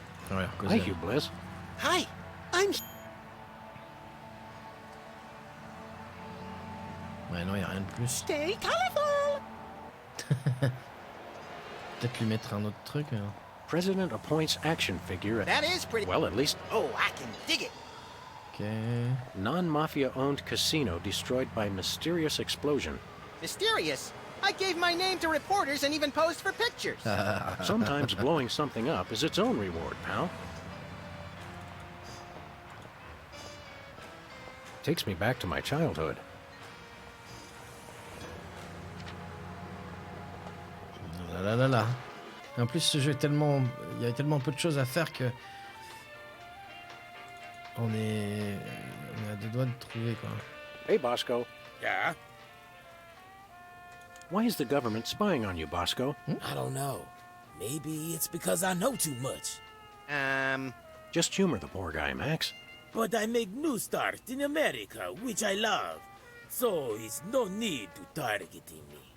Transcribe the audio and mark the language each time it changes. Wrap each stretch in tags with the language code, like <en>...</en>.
<fr>Ouais,</fr> <en>Thank you, Bliss. Hi, I'm...</en> <fr>Ouais, non, y a rien de plus.</fr> <en>Stay colorful!</en> <fr>Peut-être lui mettre un autre truc. Mais...</fr> <en>President appoints action figure. That is pretty... Well, at least... Oh, I can dig it. Ok. Non-mafia-owned casino destroyed by mysterious explosion. Mysterious. I gave my name to reporters and even posed for pictures. Sometimes blowing something up is its own reward, pal. Takes me back to my childhood.</en> <fr>Là. Et en plus, ce jeu est tellement... Il y a tellement peu de choses à faire que... On est à deux doigts de trouver, quoi.</fr> <en>Hey, Bosco. Yeah? Why is the government spying on you, Bosco? I don't know. Maybe it's because I know too much. Just humor the poor guy, Max. But I make new start in America, which I love. So it's no need to targeting me.</en>